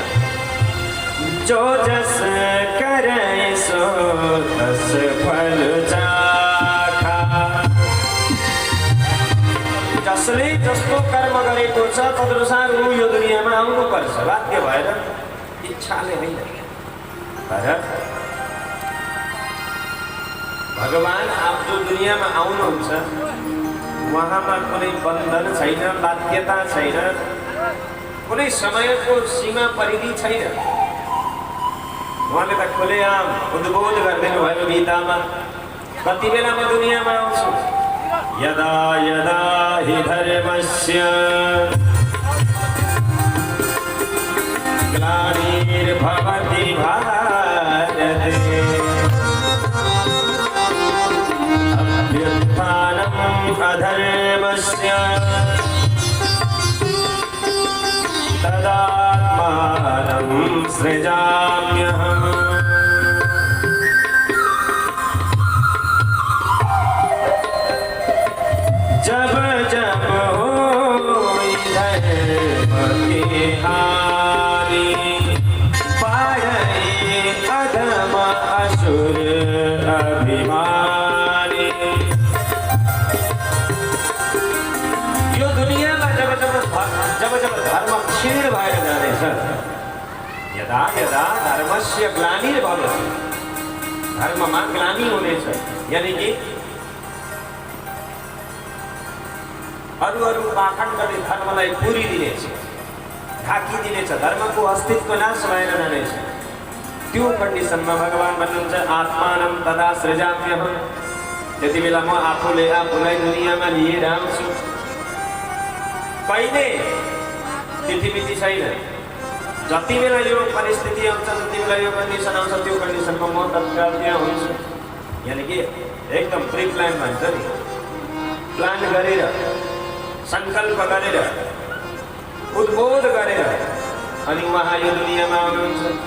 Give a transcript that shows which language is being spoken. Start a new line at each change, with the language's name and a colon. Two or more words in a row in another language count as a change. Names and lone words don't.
Awadhi: जो जस करे सो तस फल चाखा।
Nepali: जसले जस्तो कर्म गरेको छ तदनुसार ऊ यो दुनियाँमा आउनुपर्छ, बाध्य भएर, इच्छाले होइन। तर भगवान आप जो दुनियाँमा आउनुहुन्छ उहाँमा कुनै बन्धन छैन, बाध्यता छैन, कुनै समयको सीमा परिधि छैन। उहाँले त खुलेआम उद्बोध गरिदिनु भयो गीतामा, कति बेला म दुनियाँमा आउँछु,
Sanskrit: यदा यदा हि धर्मस्य ग्लानिर्भवति भारते अभ्युत्थानम् अधर्मस्य तदात्मानं सृजाम्यहम्।
Awadhi: जब जब होई धर्म की हानि, पाड़े अधम असुर अभिमानी।
Nepali: यो दुनियाँमा जब जब धर्म क्षीण भएर जानेछ,
Sanskrit: यदा यदा धर्मस्य ग्लानिर्भवति,
Nepali: धर्ममा ग्लानि हुनेछ, यानी कि अरू पाखण्डले धर्मलाई पुरिदिनेछ, ढाकिदिनेछ, धर्मको अस्तित्व नाश भएर जानेछ। त्यो कन्डिसनमा भगवान भन्नुहुन्छ
Sanskrit: आत्मानं तदा सृजाम्यहम्।
Nepali: त्यति बेला म आफूलाई दुनियाँमा लिएर आउँछु। कहिले तिथिमिति छैन, जति बेला यो परिस्थिति आउँछ, जति बेला यो कन्डिसन आउँछ, त्यो कन्डिसनमा म तत्काल त्यहाँ हुन्छु। यानि कि एकदम
English: pre plan
Nepali: भन्छ नि, प्लान गरेर, सङ्कल्प गरेर, उद्बोध गरेर अनि उहाँ यो दुनियाँमा आउनुहुन्छ।